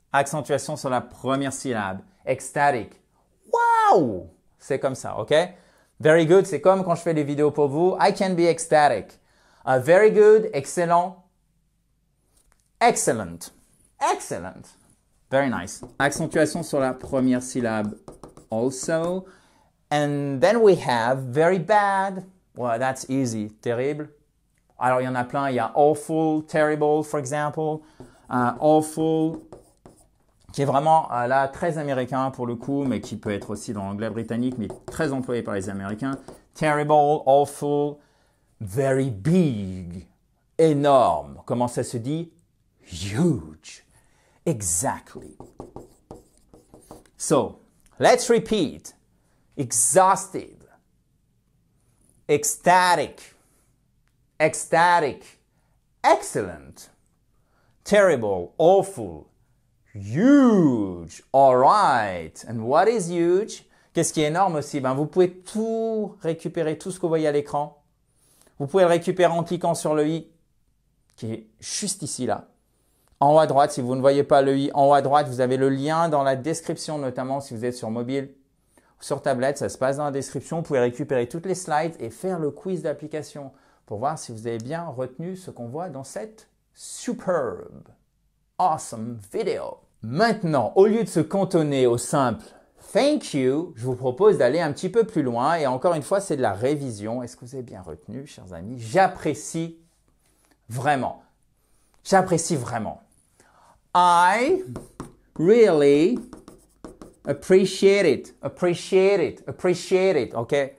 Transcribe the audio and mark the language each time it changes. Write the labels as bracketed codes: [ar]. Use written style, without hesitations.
[fr] Accentuation sur la première syllabe. Ecstatic. Wow! C'est comme ça, ok? [en] Very good, [fr] c'est comme quand je fais des vidéos pour vous. [en] I can be ecstatic. Very good, excellent. Excellent. Excellent. Very nice. [fr] Accentuation sur la première syllabe also. [en] And then we have very bad. Well, that's easy. Terrible. [fr] Alors, il y en a plein. Il y a [en] awful, terrible, for example. [fr] Awful, qui est vraiment là très américain pour le coup, mais qui peut être aussi dans l'anglais britannique, mais très employé par les Américains. [en] Terrible, awful, very big, [fr] énorme. Comment ça se dit? [en] Huge. Exactly. So, let's repeat. Exhausted, ecstatic, ecstatic, excellent, terrible, awful, huge. All right. And what is huge? [fr] Qu'est-ce qui est énorme aussi? Ben, vous pouvez tout récupérer, tout ce que vous voyez à l'écran. Vous pouvez le récupérer en cliquant sur le i, qui est juste ici, là. En haut à droite, si vous ne voyez pas le i, en haut à droite, vous avez le lien dans la description, notamment si vous êtes sur mobile. Sur tablette, ça se passe dans la description. Vous pouvez récupérer toutes les slides et faire le quiz d'application pour voir si vous avez bien retenu ce qu'on voit dans cette superbe, awesome vidéo. Maintenant, au lieu de se cantonner au simple thank you, je vous propose d'aller un petit peu plus loin. Et encore une fois, c'est de la révision. Est-ce que vous avez bien retenu, chers amis? J'apprécie vraiment. J'apprécie vraiment. [en] I really appreciate it, appreciate it, appreciate it, ok?